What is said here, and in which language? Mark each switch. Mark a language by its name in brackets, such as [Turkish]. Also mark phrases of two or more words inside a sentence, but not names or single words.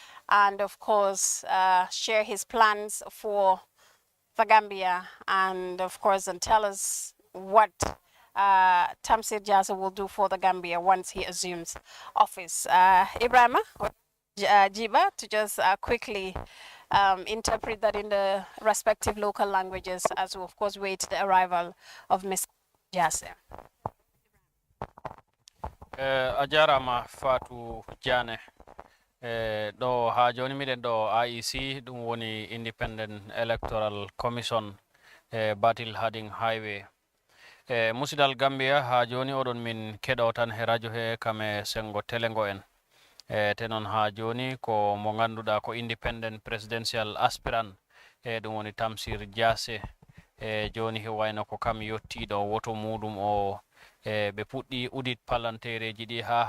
[English] and of course share his plans for the Gambia, and of course and tell us what Tamsir Jasseh will do for the Gambia once he assumes office. Ibrahima, Jiba, to just quickly interpret that in the respective local languages as we of course wait the arrival of Mr. Jasseh. [Fula] A jarama Fatou Diané ɗo ha joni miɗen ɗo IEC ɗum woni [English] Independent Electoral Commission [Fula] Batil Harding Highway musidal Gambia ha joni oɗon min keɗo tan he radio he kame sengo telengo en te noon ha joni ko mo ganduɗa ko [English] independent presidential aspirant [Fula] ɗum woni Tamsir Jasseh joni he wayno ko kam yettiɗo woto muɗum o ɓe puɗɗi udit palantereji ɗi ha